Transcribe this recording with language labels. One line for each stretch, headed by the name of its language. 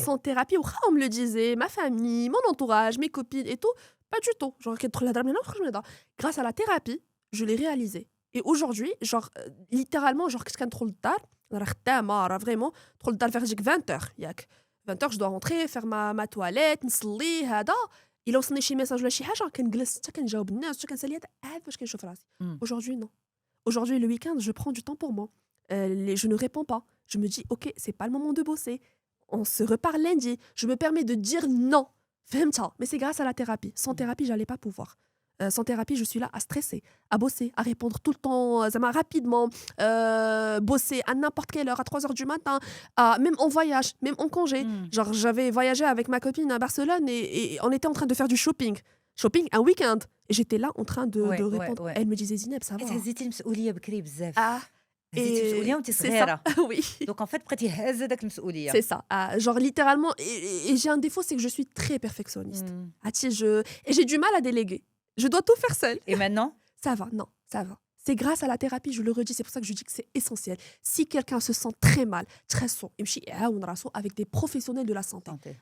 French: Sans thérapie, on me le disait, ma famille, mon entourage, mes copines et tout, pas du tout. Genre, grâce à la thérapie, je l'ai réalisé. Et aujourd'hui, genre, littéralement, genre, qu'est-ce qu'on trop le tard vraiment, trop le tard vers 20h. 20h, je dois rentrer, faire ma toilette,
Arabic: نصلي هذا. إلا وصلني شي ميساج ولا شي حاجة كنجلس حتى كنجاوب الناس حتى كنسالي هذا عاد باش كنشوف راسي.
French: Aujourd'hui, non. Aujourd'hui, le week-end, je prends du temps pour moi. Je ne réponds pas. Je me dis, ok, c'est pas le moment de bosser. On se reparle lundi. Je me permets de dire non.
Arabic: Fahmta.
French: Mais c'est grâce à la thérapie. Sans thérapie, j'allais pas pouvoir. Sans thérapie, je suis là à stresser, à bosser, à répondre tout le temps, rapidement, bosser à n'importe quelle heure, à 3h du matin, même en voyage, même en congé. Genre, j'avais voyagé avec ma copine à Barcelone et on était en train de faire du shopping. Shopping un week-end. Et j'étais là en train de répondre. ouais. Elle me disait, Zineb, ça va.
Arabic: هزيتي المسؤولية بكري بزاف.
French: Et
Arabic: هزيتي المسؤولية وانت
French: c'est
Arabic: صغيرة.
French: ça. Oui. Donc en fait
Arabic: بقيتي هازة داك المسؤولية.
French: C'est ça. Genre, littéralement. Et j'ai un défaut, c'est que je suis très perfectionniste. Et j'ai du mal à déléguer. Je dois tout faire seule. Et maintenant? Ça va, non, ça va. C'est grâce à la thérapie, je le redis, c'est pour ça que je dis que c'est essentiel. Si quelqu'un se sent très mal, très son, avec des professionnels de la santé.